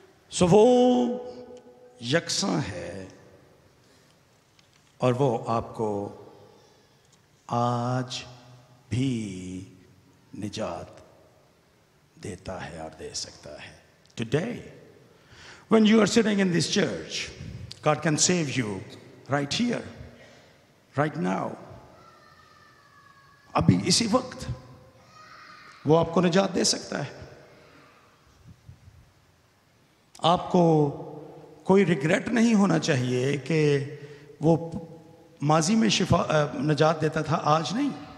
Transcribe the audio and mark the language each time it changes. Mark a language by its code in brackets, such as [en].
[hi] सो वो यकसा है और वो आपको आज भी निजात देता है और दे सकता है। [en] Today, when you are sitting in this church, God can save you right here, right now. [hi] अभी इसी वक्त वो आपको निजात दे सकता है। आपको कोई रिग्रेट नहीं होना चाहिए कि वो माजी में निजात देता था, आज नहीं।